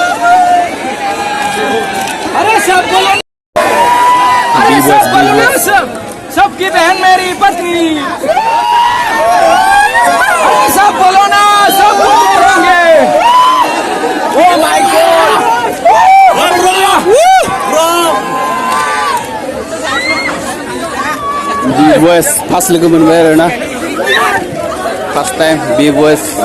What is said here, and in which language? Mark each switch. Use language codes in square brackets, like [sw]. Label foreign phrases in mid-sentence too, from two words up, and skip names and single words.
[hi] अरे सब बोलो अरे सब बोलो ना सबकी बहन मेरी पत्नी अरे सब बोलो ना सब बोलेंगे [en] oh my god [brx] B-Boys pas लोगो मोनबाय आरोना [en] first time [brx] B-Boys